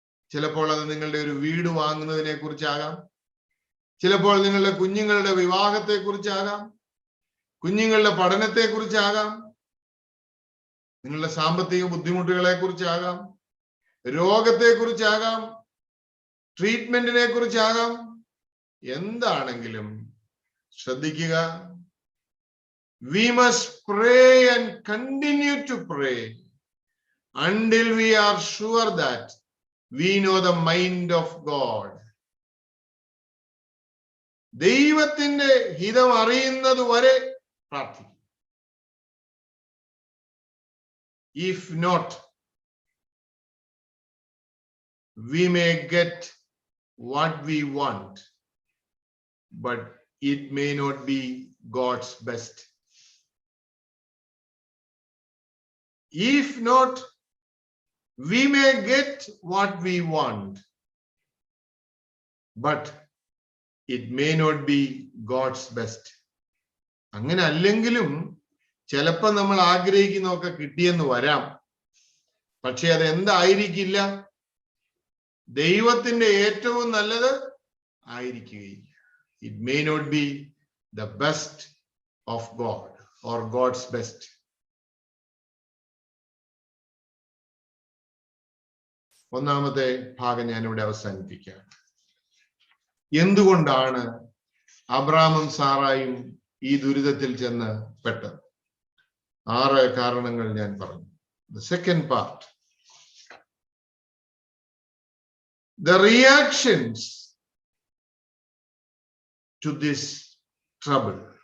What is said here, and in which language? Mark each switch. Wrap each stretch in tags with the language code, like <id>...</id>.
<ml>ചിലപ്പോൾ അത് നിങ്ങളുടെ ഒരു വീട് വാങ്ങുന്നതിനെ കുറിച്ചാകാം, ചിലപ്പോൾ നിങ്ങളുടെ കുഞ്ഞുങ്ങളുടെ വിവാഹത്തെ കുറിച്ചാകാം, കുഞ്ഞുങ്ങളുടെ പഠനത്തെ കുറിച്ചാകാം, നിങ്ങളുടെ സാമ്പത്തിക ബുദ്ധിമുട്ടുകളെ കുറിച്ചാകാം, രോഗത്തെ കുറിച്ചാകാം, ട്രീറ്റ്മെന്റിനെ കുറിച്ചാകാം. എന്താണെങ്കിലും ശ്രദ്ധിക്കുക,</ml> <en>we must pray and continue to pray until we are sure that we know the mind of God.</en> <ml>ദൈവത്തിന്റെ ഹിതം അറിയുന്നത് വരെ പ്രാർത്ഥിക്കും.</ml> <en>If not, we may get what we want, but it may not be God's best. If not, we may get what we want, but it may not be God's best.</en> <ml>അങ്ങനെ അല്ലെങ്കിലും ചിലപ്പോൾ നമ്മൾ ആഗ്രഹിക്കുന്നതൊക്കെ കിട്ടിയെന്ന് വരാം, പക്ഷെ അത് എന്തായിരിക്കില്ല? ദൈവത്തിന്റെ ഏറ്റവും നല്ലത് ആയിരിക്കുകയില്ല.</ml> <en>It may not be the best of God or God's best.</en> <ml>ഒന്നാമത്തെ ഭാഗം ഞാനിവിടെ അവസാനിപ്പിക്കാം. എന്തുകൊണ്ടാണ് അബ്രാമും സാറായും ഈ ദുരിതത്തിൽ ചെന്ന് പെട്ടത്? 6 കാരണങ്ങൾ ഞാൻ പറഞ്ഞു.</ml> <en>The second part, the reactions to this trouble.</en>